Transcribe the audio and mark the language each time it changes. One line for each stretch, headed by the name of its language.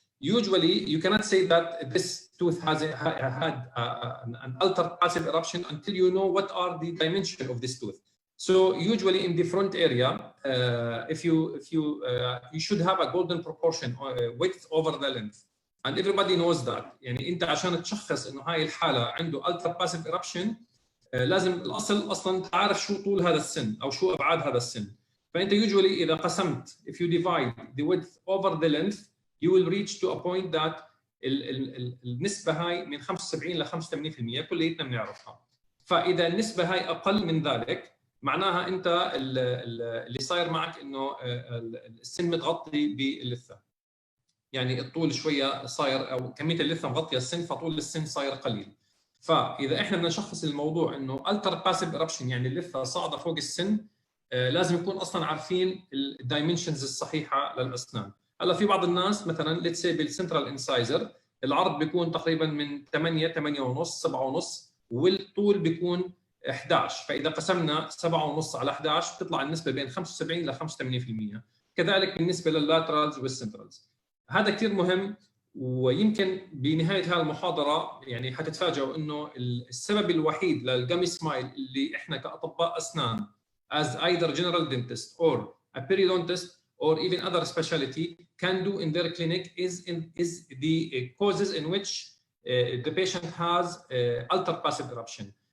English: Usually, you cannot say that this tooth has had an altered passive eruption until you know what are the dimensions of this tooth. So usually in the front area, if you should have a golden proportion width over the length, and everybody knows that.
Arabic: يعني انت عشان تشخص انه هاي الحاله عنده ultra passive eruption لازم الاصل اصلا تعرف شو طول هذا السن او شو ابعاد هذا السن. فانت
English: usually
Arabic: اذا قسمت
English: if you divide the width over the length you will reach to a point that
Arabic: النسبه هاي من 75 ل 85% كلياتنا بنعرفها. فاذا النسبه هاي اقل من ذلك معناها انت اللي صاير معك انه السن متغطي باللثه، يعني الطول شويه صاير او كميه اللثه مغطيه السن فطول السن صاير قليل. فاذا احنا بدنا نشخص الموضوع انه التر باسيف ايربشن يعني اللثه صاعده فوق السن، لازم نكون اصلا عارفين الدايمنشنز الصحيحه للاسنان. هلا في بعض الناس مثلا ليتس سي بالسنترال انسايزر العرض بيكون تقريبا من 8 ونص 7 ونص والطول بيكون 11، فاذا قسمنا 7 ونص على 11 بتطلع النسبه بين 75 ل 85%. كذلك بالنسبه لللاترالز والسنترالز. هذا كثير مهم، ويمكن بنهايه هذه المحاضره يعني حتتفاجئوا انه السبب الوحيد للجامي سمايل اللي احنا كاطباء اسنان
English: as either general dentist or a periodontist or even other specialty can do in their clinic is the causes in which the patient has ultra passive eruption.